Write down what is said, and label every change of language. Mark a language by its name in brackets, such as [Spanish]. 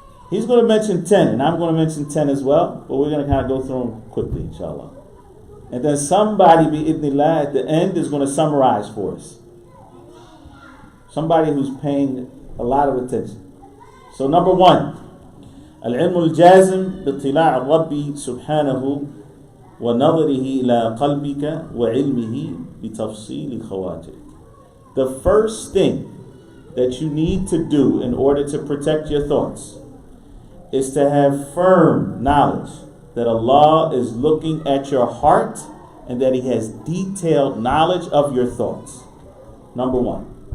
[English] He's going to mention 10, and I'm going to mention 10 as well, but we're going to kind of go through them quickly, inshallah. And then somebody, bi'idhnillah, at the end is going to summarize for us. Somebody who's paying a lot of attention. [Arabic] So number 1, العلم الجازم باطلاع الرب سبحانه ونظره إلى قلبك وعلمه بتفصيل خواطرك. [English] The first thing that you need to do in order to protect your thoughts is to have firm knowledge that Allah is looking at your heart and that He has detailed knowledge of your thoughts. Number 1.